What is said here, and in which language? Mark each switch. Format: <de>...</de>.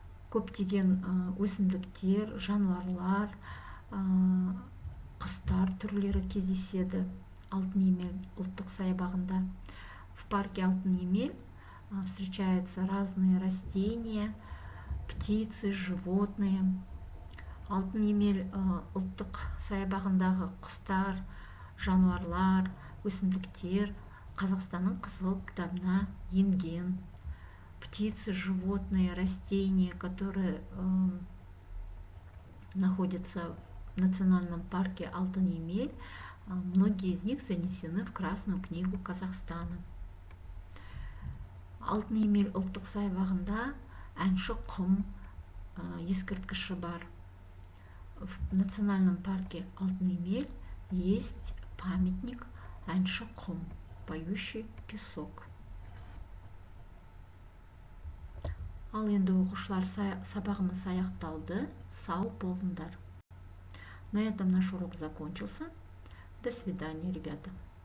<kk>Көптеген өсімдіктер, жануарлар, құстар түрлері кездеседі Алтын Емел ұлттық саябағында.</kk> <ru>В парке Алтын Емел встречаются разные растения, птицы, животные.</ru> <kk>Алтын Емел ұлттық саябағындағы құстар, жануарлар, өсімдіктер Қазақстанның қызыл кітабына енген.</kk> <ru>Птицы, животные, растения, которые находятся в национальном парке Алтын Емел, многие из них занесены в Красную книгу Казахстана.</ru> <kk>Алтын Емел ұлттық саябағында әнші құм ескерткіші бар.</kk> <ru>В национальном парке Алтын Емел есть памятник әнші құм, поющий песок.</ru> <kk>Ал енді оқушылар, сабағымыз аяқталды. Сау болыңдар.</kk> <ru>На этом наш урок закончился. До свидания, ребята.</ru>